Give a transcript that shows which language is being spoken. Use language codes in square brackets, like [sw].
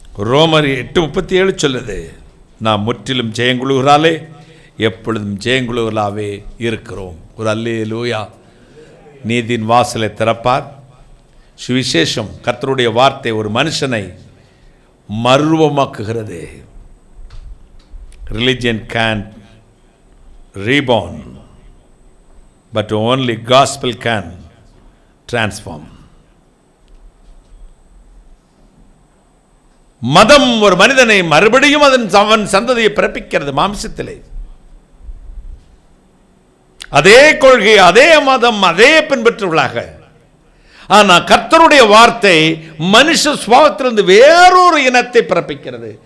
[ta] ரோமர் 8:37 சொல்லுது, நாம் முற்றிலும் ஜெயங்குழுகிறாலே எப்பொழுதும் ஜெயங்குழுகளாவே இருக்கிறோம். ஒரு அல்லேலூயா. நீதியின் வாசலை திறப்பார். சுவிசேஷம், கர்த்தருடைய வார்த்தை ஒரு மனுஷனை மர்வமாக்குகிறது. [en] Religion can reborn, but only gospel can transform. [ta] மதம் ஒரு மனிதனை மறுபடியும் அவன் சந்ததியை பிறப்பிக்கிறது மாம்சத்திலே. அதே கொள்கை, அதே மதம், அதே பின்பற்றுவர்களாக. ஆனால் கர்த்தருடைய வார்த்தை மனுஷ சுபாவத்திலிருந்து வேறொரு இனத்தை பிறப்பிக்கிறது.